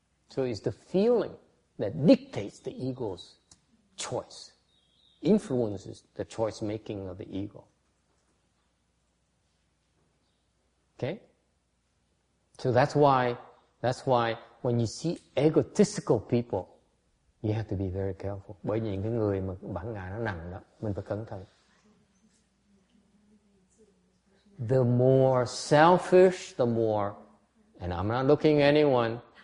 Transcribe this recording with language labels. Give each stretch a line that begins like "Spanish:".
English: So it's the feeling that dictates the ego's choice, influences the choice making of the ego. Okay? So that's why when you see egotistical people, you have to be very careful.
Vietnamese: Bởi vì những cái người mà bản ngã nó nặng đó, mình phải cẩn thận.
English: The more selfish, the more, and I'm not looking at anyone.